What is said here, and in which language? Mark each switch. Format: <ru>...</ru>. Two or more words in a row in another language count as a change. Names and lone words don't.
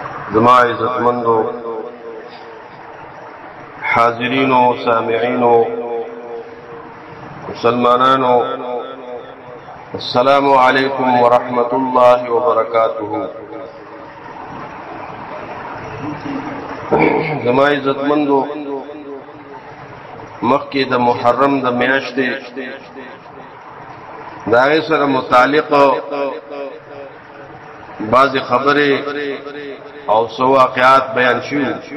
<ps>زما عزتمندو حاضرینو سامعینو مسلمانانو</ps> <ar>السلام علیکم ورحمۃ اللہ وبرکاتہ.</ar> <ps>زما عزتمندو مخکې د محرم د میاشتې د هغې سره متعلق بعضې خبرې او څه واقعات بیان شوي.</ps>